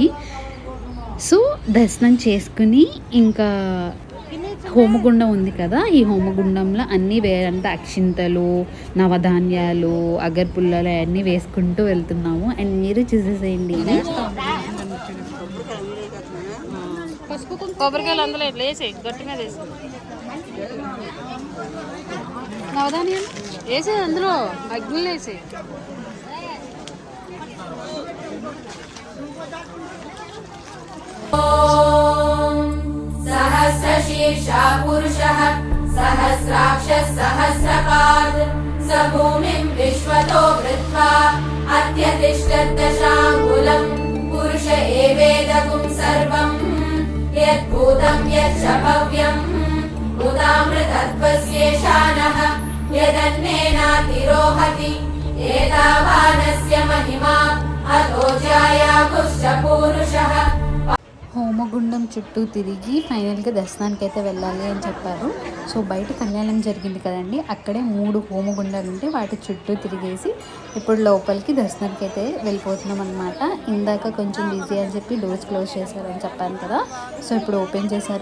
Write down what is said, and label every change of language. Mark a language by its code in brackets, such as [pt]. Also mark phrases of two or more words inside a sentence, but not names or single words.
[te] సో దర్శనం చేసుకుని ఇంకా హోమగుండం ఉంది కదా, ఈ హోమగుండంలో అన్నీ వేరంటే అక్షింతలు, నవధాన్యాలు, అగర్పుల్లలు అన్నీ వేసుకుంటూ వెళ్తున్నాము. అండ్ మీరు చూసేసేయండి. కొబ్బరికాయలు అందులో వేసి గట్టి మీద వేసి నవధాన్యాలు వేసే అందులో అగ్నిలో వేసి [sa] सहस्रशीर्षा पुरुषः सहस्राक्षः सहस्रपात् स भूमिं विश्वतो वृत्वा अत्यतिष्ठद्दशाङ्गुलम् पुरुष एवेदगुं सर्वम् यद्भूतं यच्च भव्यम् उदामृतत्वस्येषानः यदन्नेनातिरोहति एतावानस्य महिमा अतो जायागुश्च पूरुषः. [te] హోమగుండం చుట్టూ తిరిగి ఫైనల్గా దర్శనానికి అయితే వెళ్ళాలి అని చెప్పారు. సో బయట కళ్యాణం జరిగింది కదండి, అక్కడే 3 హోమగుండాలు ఉంటే వాటి చుట్టూ తిరిగేసి ఇప్పుడు లోపలికి దర్శనానికి అయితే వెళ్ళిపోతున్నాం అనమాట. ఇందాక కొంచెం బిజీ అని చెప్పి [en] doors close [te] చేశారని చెప్పాను కదా, సో ఇప్పుడు ఓపెన్ చేశారు.